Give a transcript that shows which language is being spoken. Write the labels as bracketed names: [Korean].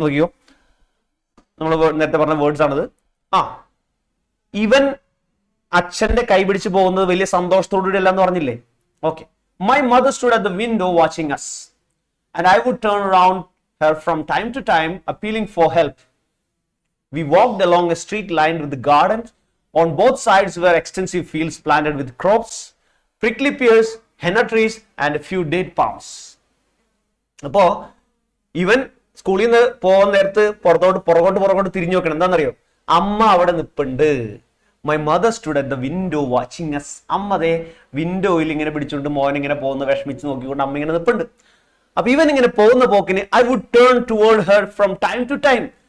[Malayalam] നോക്കിയോ, നമ്മൾ നേരത്തെ പറഞ്ഞ വേർഡ്സ് ആണിത്. ഇവൻ അച്ഛന്റെ കൈ പിടിച്ച് പോകുന്നത് വലിയ സന്തോഷത്തോടുകൂടി അല്ല എന്ന് പറഞ്ഞില്ലേ? [English] Okay, my mother stood at the window watching us and I would turn around her from time to time appealing for help. We walked along a street lined with the gardens. On both sides were extensive fields planted with crops, prickly pears, henna trees and a few date palms. [Malayalam] അപ്പോ ഇവൻ സ്കൂളിൽ നിന്ന് പോകുന്ന നേരത്ത് പുറകോട്ട് തിരിഞ്ഞു നോക്കണം. എന്താണെന്നറിയോ? അമ്മ അവിടെ നിൽപ്പുണ്ട്. [English] My mother stood at the window watching us. [Malayalam] അമ്മ അതേ വിൻഡോയിൽ ഇങ്ങനെ പിടിച്ചുകൊണ്ട് മോൻ ഇങ്ങനെ പോകുന്ന വിഷമിച്ച് നോക്കിക്കൊണ്ട് അമ്മ ഇങ്ങനെ നിൽപ്പുണ്ട്. അപ്പൊ ഇവൻ ഇങ്ങനെ പോകുന്ന പോക്കിന് [English] I would turn toward her from time to time.